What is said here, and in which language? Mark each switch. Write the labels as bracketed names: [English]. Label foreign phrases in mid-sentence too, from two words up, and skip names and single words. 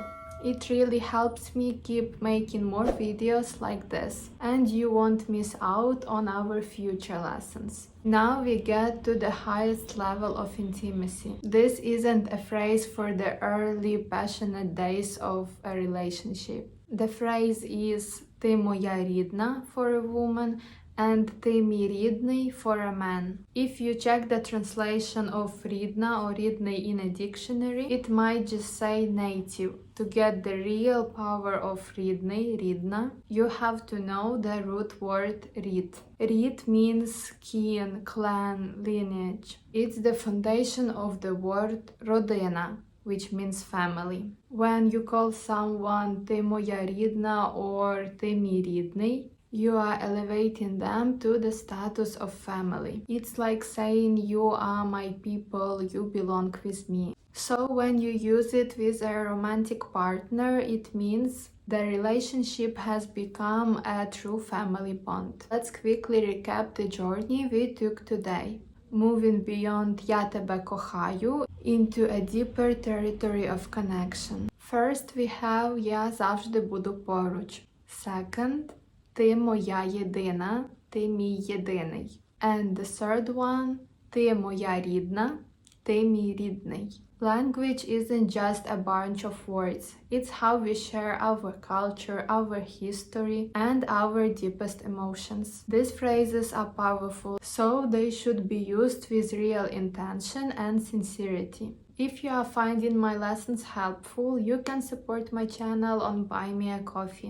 [English] It really helps me keep making more videos like this, and you won't miss out on our future lessons. Now we get to the highest level of intimacy. This isn't a phrase for the early passionate days of a relationship. The phrase is [Ukrainian] Ти моя рідна [English] for a woman and [Ukrainian] Ти мій рідний [English] for a man. If you check the translation of рідна or рідний in a dictionary, it might just say native. To get the real power of [Ukrainian] рідний, рідна, [English] you have to know the root word рід. Рід means kin, clan, lineage. It's the foundation of the word родина, which means family. When you call someone [Ukrainian] Ти моя рідна [English] or [Ukrainian] Ти мій рідний, [English] you are elevating them to the status of family. It's like saying you are my people, you belong with me. So when you use it with a romantic partner, it means the relationship has become a true family bond. Let's quickly recap the journey we took today. Moving beyond [Ukrainian] Я тебе кохаю [English] into a deeper territory of connection. First we have [Ukrainian] Я завжди буду поруч. Second, ти моя єдина, ти мій єдиний. [English] And the third one, [Ukrainian] ти моя рідна, ти мій рідний. [English] Language isn't just a bunch of words. It's how we share our culture, our history, and our deepest emotions. These phrases are powerful, so they should be used with real intention and sincerity. If you are finding my lessons helpful, you can support my channel on Buy Me a Coffee.